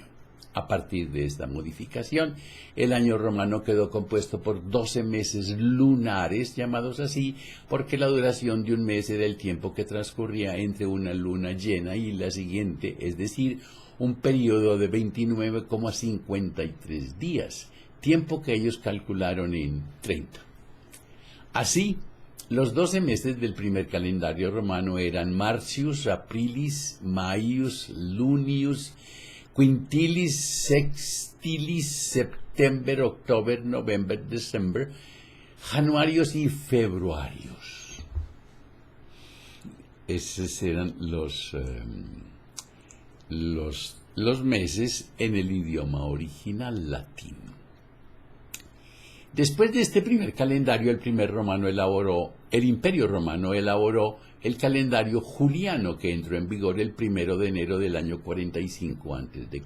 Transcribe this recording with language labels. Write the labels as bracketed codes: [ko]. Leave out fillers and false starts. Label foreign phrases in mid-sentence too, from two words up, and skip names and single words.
[es] A partir de esta modificación, el año romano quedó compuesto por 12 meses lunares, llamados así, porque la duración de un mes era el tiempo que transcurría entre una luna llena y la siguiente, es decir, un periodo de 29,53 días, tiempo que ellos calcularon en 30. Así, los 12 meses del primer calendario romano eran Marcius, Aprilis, Maius, Lunius, Quintilis, Sextilis, September, October, November, December, Januarios y Februarios. Esos eran los meses en el idioma original latín. Después de este primer calendario, el Imperio Romano elaboró el calendario juliano, que entró en vigor el 1 de enero del año 45 a.C.